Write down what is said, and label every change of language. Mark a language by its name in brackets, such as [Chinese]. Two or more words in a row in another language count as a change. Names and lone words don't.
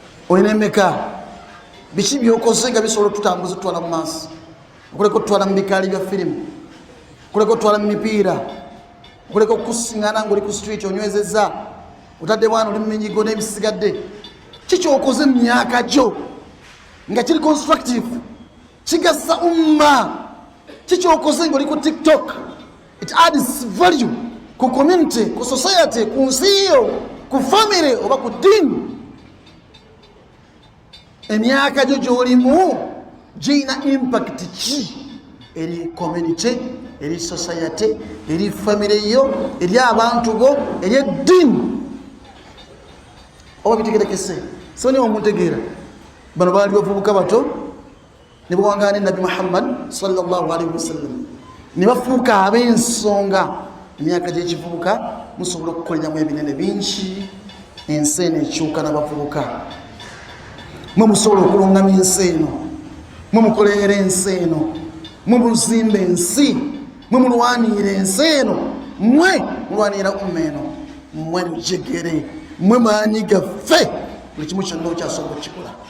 [Ganda] olina emeka biki byokoze nga bisobola tutambuza tutwala mu maaso okuleka otutwala mu bikaali bya firimu okuleka otutwala mu mipiira okuleka okukusiŋŋana ngaoli ku street onywezezza otadde bwana oli mu minyigo n'ebisigadde kikyokoze mu myaka gyo nga kiri constructive kigasa umma kikyokoze ngaoli ku TikTok [English] it adds value [Ganda] ku community ku society ku nsi yo ku family oba ku dini emyaka gyo gyolimu giyina impact ki eri community eri society eri family yo eri abantu bo eri edini oba bitegerekese so niwo muntegeera bano baali bavubuka bato ne bawangana ne Nabi Muhammad sallallahu [Arabic] عليه وسلم [Ganda] ne bafuuka ab'ensonga emyaka gy'ekivubuka musobola okukoleramu ebinene bingi ensi eno ekyuka n'abavubuka mwe musobola okulungamya ensi eno mwe mukoleera ensi eno mwe muzimba ensi mwe mulwanira ensi eno mwe mulwanira umma eno mwe njegere mwe maanyi gaffe buli kimu kyonna okyasobola okukikola